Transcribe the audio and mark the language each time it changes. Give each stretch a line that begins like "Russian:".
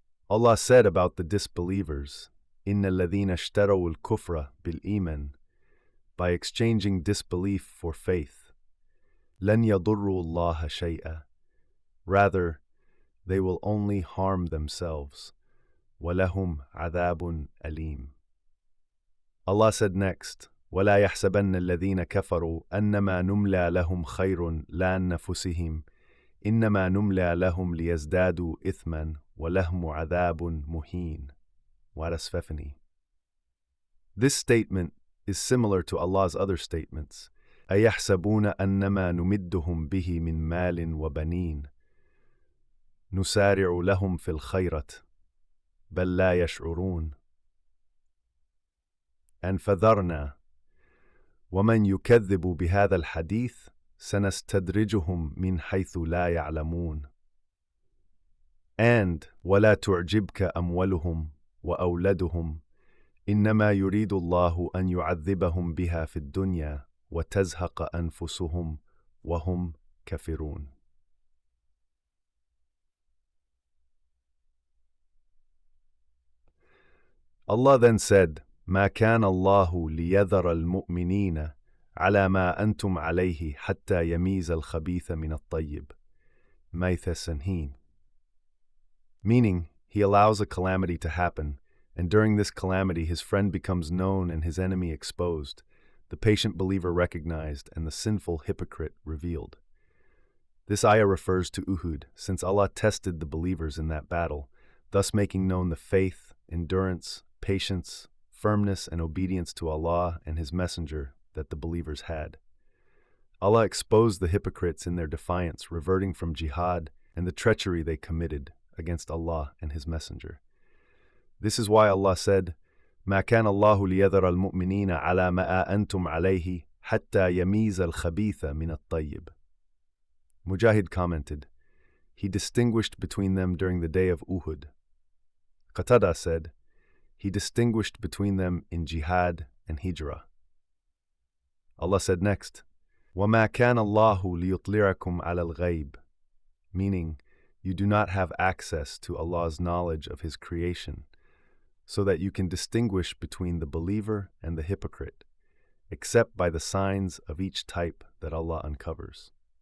English: Allah said about the disbelievers,
Arabic: إِنَّ الَّذِينَ اشْتَرَوُا الْكُفْرَ بِالْإِيمَانِ,
English: by exchanging disbelief for faith,
Arabic: لَنْ يَضُرُّوا اللَّهَ شَيْئًا,
English: rather, they will only harm themselves.
Arabic: وَلَهُمْ عَذَابٌ أَلِيمٌ.
English: Allah said next,
Arabic: وَلَا يَحْسَبَنَّ الَّذِينَ كَفَرُوا أَنَّمَا نُمْلَى لَهُمْ خَيْرٌ لَأَنفُسِهِمْ إِنَّمَا نُمْلَى لَهُمْ لِيَزْدَادُوا إِثْمًا وَلَهُمْ عَذَابٌ مُهِينٌ. Warasfefani.
English: This statement is similar to Allah's other statements.
Arabic: أَيَحْسَبُونَ أَنَّمَا نُمِدُّهُمْ بِهِ مِنْ مَالٍ وَبَنِينَ نُسَارِعُ لَهُمْ فِي الْخَيْرَةِ بَلْ لَا يَشْعُرُونَ. And فَذَرْنَا وَمَنْ يُكَذِّبُ بِهَذَا الْحَدِيثِ سَنَسْتَدْرِجُهُمْ مِنْ حَيْثُ لَا يَعْلَمُونَ. And وَلَا تُعْجِبْكَ أَمْوَالُهُمْ وَأَوْلَادُهُمْ إِنَّمَا يُرِيدُ اللَّهُ أَنْ يُعَذِّبَهُمْ بِهَا فِي الدُّنْيَا وَتَزْهَقَ أَنفُسُهُمْ وَهُمْ كَافِرُونَ.
English: Allah then said,
Arabic: ما كان الله ليذر المؤمنين على ما أنتم عليه حتى يميز الخبيث من الطيب. Maithasanhin.
English: Meaning, He allows a calamity to happen, and during this calamity his friend becomes known and his enemy exposed, the patient believer recognized, and the sinful hypocrite revealed. This ayah refers to Uhud, since Allah tested the believers in that battle, thus making known the faith, endurance, patience, firmness, and obedience to Allah and His Messenger that the believers had. Allah exposed the hypocrites in their defiance, reverting from jihad, and the treachery they committed against Allah and His Messenger. This is why Allah said,
Arabic: ما كان الله ليذر المؤمنين على ما أنتم عليه حتى يميز الخبيث من الطيب.
English: Mujahid commented, He distinguished between them during the day of Uhud. Qatada said, He distinguished between them in jihad and hijrah. Allah said next,
Arabic: وَمَا كَانَ اللَّهُ لِيُطْلِعَكُمْ عَلَى الْغَيْبِ,
English: meaning, you do not have access to Allah's knowledge of His creation, so that you can distinguish between the believer and the hypocrite, except by the signs of each type that Allah uncovers.